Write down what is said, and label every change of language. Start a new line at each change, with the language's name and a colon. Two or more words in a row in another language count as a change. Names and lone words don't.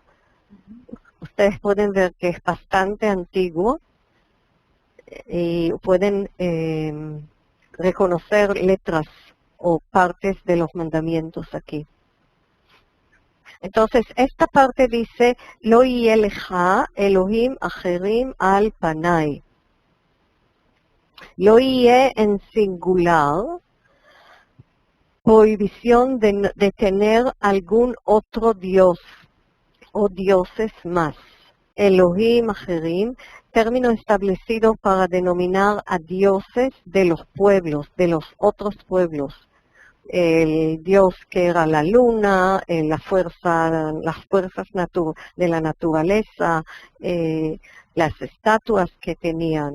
Spanish: Ustedes pueden ver que es bastante antiguo y pueden reconocer letras o partes de los mandamientos aquí. Entonces, esta parte dice,
Hebrew: לא יהיה לך אלוהים אחרים על פני. לא יהיה
Spanish: en singular, prohibición de tener algún otro Dios o dioses más.
Hebrew: אלוהים אחרים,
Spanish: término establecido para denominar a dioses de los pueblos, de los otros pueblos. El Dios que era la luna, las fuerzas de la naturaleza, las estatuas que tenían.